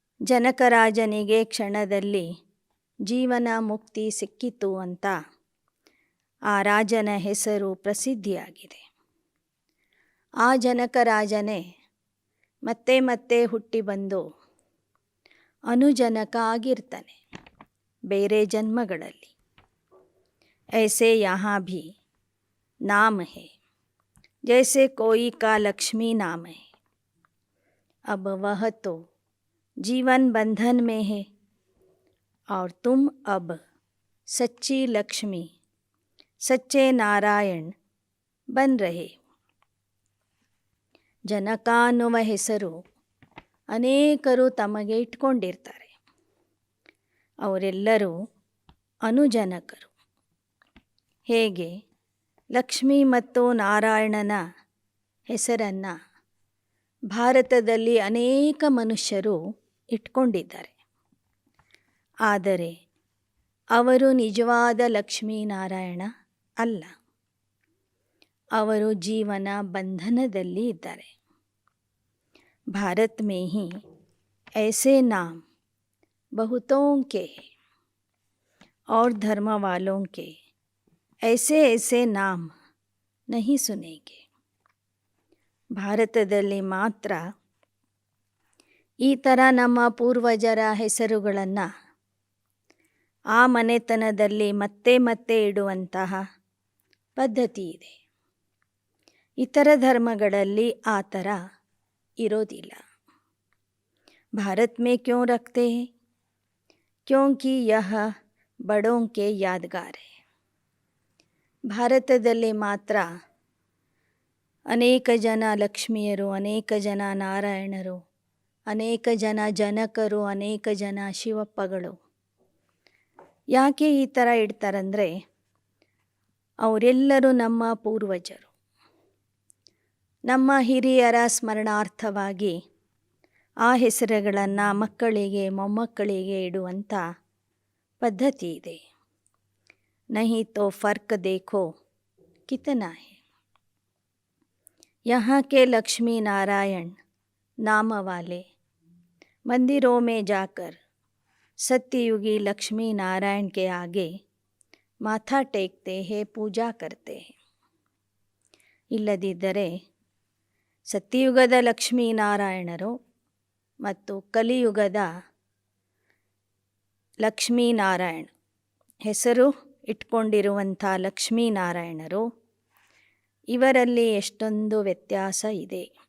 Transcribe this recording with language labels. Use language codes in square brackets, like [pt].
[kn] ಜನಕರಾಜನಿಗೆ ಕ್ಷಣದಲ್ಲಿ ಜೀವನ ಮುಕ್ತಿ ಸಿಕ್ಕಿತು ಅಂತ ಆ ರಾಜನ ಹೆಸರು ಪ್ರಸಿದ್ಧಿಯಾಗಿದೆ. ಆ ಜನಕರಾಜನೇ ಮತ್ತೆ ಮತ್ತೆ ಹುಟ್ಟಿ ಬಂದು ಅನುಜನಕ ಆಗಿರ್ತಾನೆ ಬೇರೆ ಜನ್ಮಗಳಲ್ಲಿ. [hi] ऐसे यहाँ भी नाम है जैसे कोई का लक्ष्मी नाम है, अब वह तो जीवन बंधन में है और तुम अब सच्ची लक्ष्मी सच्चे नारायण बन रहे. [kn] ಜನಕ ಅನ್ನುವ ಹೆಸರು ಅನೇಕರು ತಮಗೆ ಇಟ್ಕೊಂಡಿರ್ತಾರೆ. ಅವರೆಲ್ಲರೂ ಅನುಜನಕರು. ಹೇಗೆ ಲಕ್ಷ್ಮೀ ಮತ್ತು ನಾರಾಯಣನ ಹೆಸರನ್ನು ಭಾರತದಲ್ಲಿ ಅನೇಕ ಮನುಷ್ಯರು ಇಟ್ಕೊಂಡಿದ್ದಾರೆ. ಆದರೆ ಅವರು ನಿಜವಾದ ಲಕ್ಷ್ಮೀನಾರಾಯಣ ಅಲ್ಲ. ಅವರು ಜೀವನ ಬಂಧನದಲ್ಲಿ ಇದ್ದಾರೆ. [hi] भारत में ही ऐसे नाम बहुतों के हैं और धर्म वालों के ऐसे ऐसे नाम नहीं सुनेंगे. [kn] ಭಾರತದಲ್ಲಿ ಮಾತ್ರ ಈ ಥರ ನಮ್ಮ ಪೂರ್ವಜರ ಹೆಸರುಗಳನ್ನು ಆ ಮನೆತನದಲ್ಲಿ ಮತ್ತೆ ಮತ್ತೆ ಇಡುವಂತಹ ಪದ್ಧತಿ ಇದೆ. ಇತರ ಧರ್ಮಗಳಲ್ಲಿ ಆ ಥರ ಇರೋದಿಲ್ಲ. [hi] भारत में क्यों रखते हैं? क्योंकि यह बड़ों के यादगार है. [kn] ಭಾರತದಲ್ಲಿ ಮಾತ್ರ ಅನೇಕ ಜನ ಲಕ್ಷ್ಮಿಯರು, ಅನೇಕ ಜನ ನಾರಾಯಣರು, ಅನೇಕ ಜನ ಜನಕರು, ಅನೇಕ ಜನ ಶಿವಪ್ಪಗಳು. ಯಾಕೆ ಈ ಥರ ಇಡ್ತಾರಂದರೆ ಅವರೆಲ್ಲರೂ ನಮ್ಮ ಪೂರ್ವಜರು. ನಮ್ಮ ಹಿರಿಯರ ಸ್ಮರಣಾರ್ಥವಾಗಿ ಆ ಹೆಸರುಗಳನ್ನು ಮಕ್ಕಳಿಗೆ ಮೊಮ್ಮಕ್ಕಳಿಗೆ ಇಡುವಂಥ ಪದ್ಧತಿ ಇದೆ. [hi] नहीं तो फ़र्क देखो कितना है. यहाँ के लक्ष्मी नारायण नाम वाले मंदिरों में जाकर सत्ययुगी लक्ष्मी नारायण के आगे माथा टेकते हैं, पूजा करते हैं. [kn] ಇಲ್ಲದಿದ್ದರೆ ಸತ್ಯಯುಗದ ಲಕ್ಷ್ಮೀನಾರಾಯಣರು ಮತ್ತು ಕಲಿಯುಗದ ಲಕ್ಷ್ಮೀನಾರಾಯಣ ಹೆಸರು ಇಟ್ಕೊಂಡಿರುವಂಥ ಲಕ್ಷ್ಮೀನಾರಾಯಣರು, ಇವರಲ್ಲಿ ಎಷ್ಟೊಂದು ವ್ಯತ್ಯಾಸ ಇದೆ.